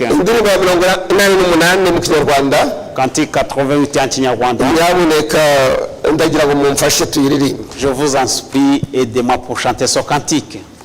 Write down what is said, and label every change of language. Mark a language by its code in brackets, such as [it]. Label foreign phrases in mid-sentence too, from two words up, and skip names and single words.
[rw] Indirimbo ya 88 mu Kinyarwanda. [fr] Cantique 88 en Kinyarwanda. [rw] Nyabuneka ndagira ngo mumfashe tuyiririmbe. [fr] Je vous en supplie, aidez-moi pour chanter son cantique.